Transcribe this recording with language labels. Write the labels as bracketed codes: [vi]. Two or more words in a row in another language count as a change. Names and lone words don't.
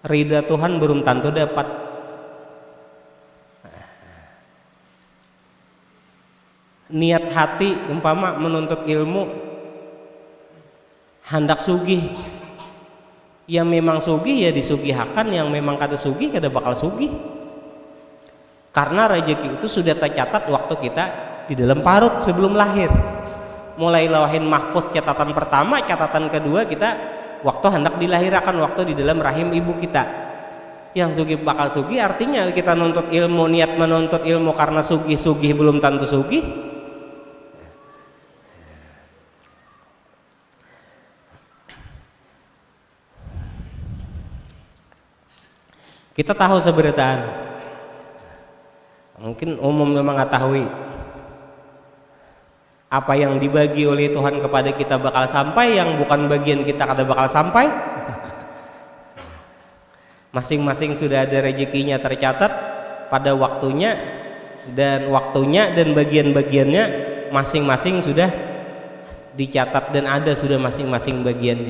[bjn] ridha Tuhan belum tentu dapat. Niat hati umpama menuntut ilmu hendak sugih, yang memang sugih ya disugihakan, yang memang kada sugih kada bakal sugih. [id] Karena rezeki itu sudah tercatat waktu kita di dalam parut sebelum lahir. Mulai [ar] lauhin mahfuz [id] catatan pertama, catatan kedua kita waktu hendak dilahirkan, waktu di dalam rahim ibu kita. [bjn] Yang sugih bakal sugih artinya kita nuntut ilmu, niat menuntut ilmu karena sugih belum tentu sugih. Kita tahu seberataan, mungkin umum memang mengetahui apa yang dibagi oleh Tuhan kepada kita bakal sampai, yang bukan bagian kita kada bakal sampai. [id] Masing-masing sudah ada rezekinya tercatat pada waktunya dan bagian-bagiannya masing-masing sudah dicatat dan ada sudah masing-masing bagiannya.